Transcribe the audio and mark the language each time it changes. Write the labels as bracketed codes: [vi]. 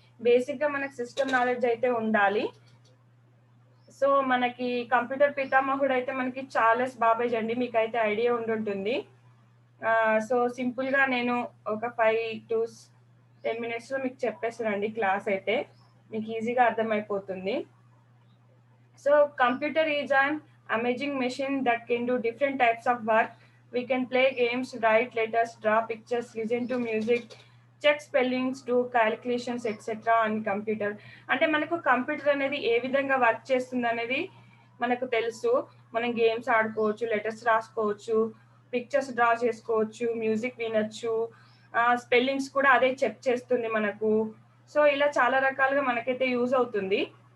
[te] బేసిక్‌గా మనకు system knowledge అయితే ఉండాలి. సో, మనకి కంప్యూటర్ పితామహుడైతే మనకి చార్లెస్ బాబేజ్ అండి. మీకైతే ఐడియా ఉండుంటుంది. సో, సింపుల్‌గా నేను ఒక 5-10 మినిట్స్‌లో మీకు చెప్పేస్తానండి క్లాస్ అయితే. మీకు ఈజీగా అర్థమైపోతుంది. [en] So computer is an amazing machine that can do different types of work. We can play games, write letters, draw pictures, listen to music, check spellings, do calculations, etc. on computer. [te] అంటే మనకు computer అనేది ఏ విధంగా work చేస్తుందనేది మనకు తెలుసు. మనం games ఆడుకోవచ్చు, letters రాసుకోవచ్చు, pictures draw చేసుకోవచ్చు, మ్యూజిక్ వినొచ్చు. స్పెల్లింగ్స్ కూడా అదే చెక్ చేస్తుంది మనకు. సో, ఇలా చాలా రకాలుగా మనకైతే యూజ్ అవుతుంది.